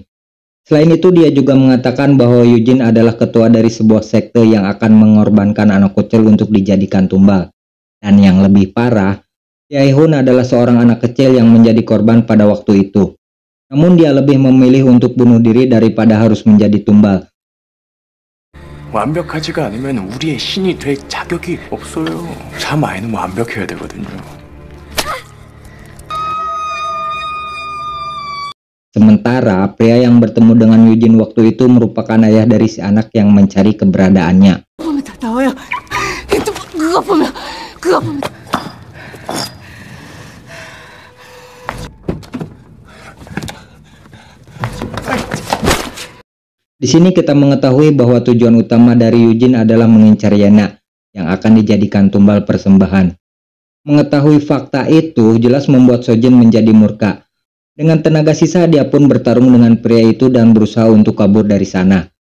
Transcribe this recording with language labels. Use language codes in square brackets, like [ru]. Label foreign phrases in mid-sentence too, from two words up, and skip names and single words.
[id] Selain itu, dia juga mengatakan bahwa Eugene adalah ketua dari sebuah sekte yang akan mengorbankan anak kecil untuk dijadikan tumbal. Dan yang lebih parah, Yehun adalah seorang anak kecil yang menjadi korban pada waktu itu. Namun dia lebih memilih untuk bunuh diri daripada harus menjadi tumbal. [ko] 완벽하지가 않으면 우리의 신이 될 자격이 없어요. 참 아이는 완벽해야 되거든요. [id] Sementara pria yang bertemu dengan Eugene waktu itu merupakan ayah dari si anak yang mencari keberadaannya. [ko] 보면 다 나와요. 그거 보면. [id] Di sini kita mengetahui bahwa tujuan utama dari Eugene adalah mengincar Yena yang akan dijadikan tumbal persembahan. Mengetahui fakta itu jelas membuat Sojin menjadi murka. Dengan tenaga sisa dia pun bertarung dengan pria itu dan berusaha untuk kabur dari sana.